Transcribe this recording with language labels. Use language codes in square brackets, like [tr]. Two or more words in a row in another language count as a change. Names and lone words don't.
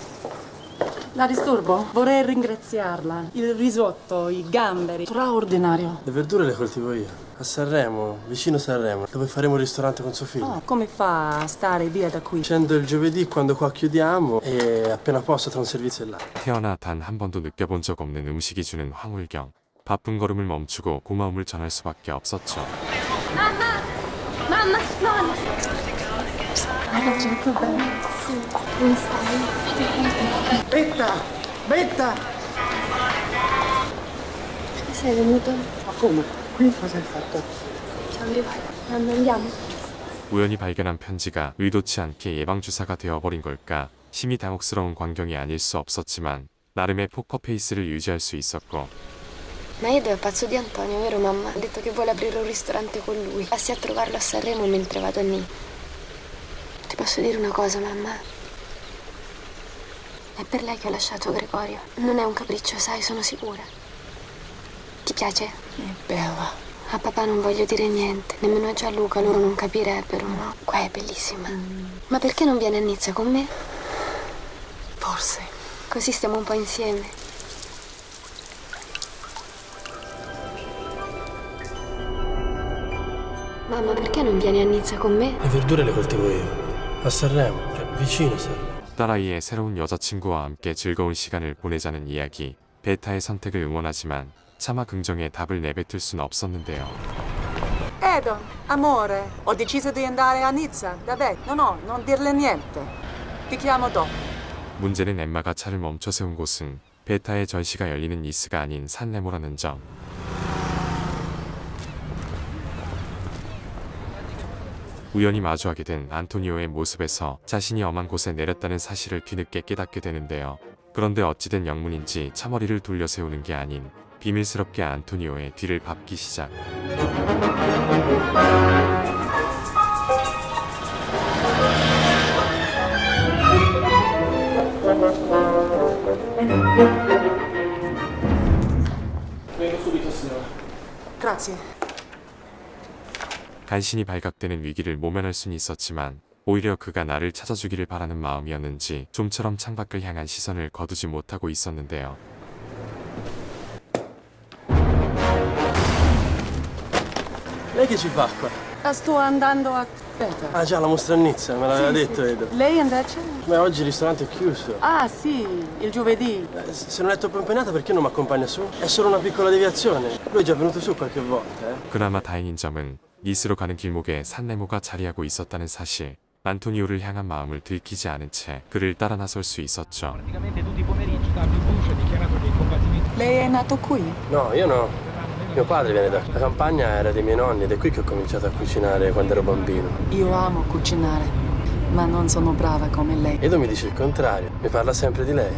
[it] La disturbo? Vorrei ringraziarla. Il risotto, i gamberi, straordinario. Le verdure le coltivo io. A Sanremo, vicino Sanremo, dove faremo un ristorante con suo figlio. Oh, come fa a stare via da qui? Scendo il giovedì quando qua chiudiamo e appena posso tra un servizio e l'altro. [ko] 태어나 단 한 번도 느껴본 적 없는 음식이 주는 황홀경. 바쁜 걸음을 멈추고 고마움을 전할 수밖에 없었죠. [it] Mamma! Mamma, nonna! Hai raggiunto bene? Sì. Come stai? Betta! Betta! Sei venuto? Ma come? Qui cosa hai fatto? Ciao, Mamma, andiamo? [ko] 우연히 발견한 편지가 의도치 않게 예방주사가 되어버린 걸까 심히 당혹스러운 광경이 아닐 수 없었지만 나름의 포커페이스를 유지할 수 있었고 [it] Ma Edo è pazzo di Antonio, vero mamma? Ha detto che vuole aprire un ristorante con lui. Passi a trovarlo a Sanremo mentre vado a Nîmes. Ti posso dire una cosa, mamma? È per lei che ho lasciato Gregorio. Non è un capriccio, sai, sono sicura. Ti piace? È bella. A papà non voglio dire niente, nemmeno a Gianluca, loro non capirebbero, no? Qua è bellissima. Ma perché non vieni a Nizza con me? Forse. Così stiamo un po' insieme. Mamma, perché non vieni a Nizza con me? Le verdure le coltivo io. A Sanremo, cioè vicino Sanremo. [ko] 딸아이의 새로운 여자친구와 함께 즐거운 시간을 보내자는 이야기. 베타의 선택을 응원하지만 차마 긍정의 답을 내뱉을 순 없었는데요. [it] Edo, amore, ho deciso di andare a Nizza. Vabbè, no, non dirle niente. Ti chiamo dopo. [ko] 문제는 엠마가 차를 멈춰 세운 곳은 베타의 전시가 열리는 니스가 아닌 산레모라는 점. 우연히 마주하게 된 안토니오의 모습에서 자신이 엄한 곳에 내렸다는 사실을 뒤늦게 깨닫게 되는데요. 그런데 어찌된 영문인지 차머리를 돌려 세우는 게 아닌 비밀스럽게 안토니오의 뒤를 밟기 시작. [it] Vengo subito, signora. Grazie. [ko] 간신히 발각되는 위기를 모면할 순 있었지만 오히려 그가 나를 찾아주기를 바라는 마음이었는지 좀처럼 창밖을 향한 시선을 거두지 못하고 있었는데요. [it] Lei che ci fa qua? Sto andando a Beta. Ah già, la mostra a Nizza, me l'aveva detto Edo. Lei invece? Ma oggi il ristorante è chiuso. Ah, sì, il giovedì. Se non è troppo impegnata perché non mi accompagna su? È solo una piccola deviazione. Lui è già venuto su qualche volta, [ko] 그나마 다행인 점은 니스로 가는 길목에 산레모가 자리하고 있었다는 사실. 안토니오를 향한 마음을 들키지 않은 채 그를 따라 나설 수 있었죠. [it] Lei è nato qui? No, io no. Mio padre viene da... La campagna era dei miei nonni ed è qui che ho cominciato a cucinare quando ero bambino. Io amo cucinare, ma non sono brava come lei. Edo mi dice il contrario. Mi parla sempre di lei.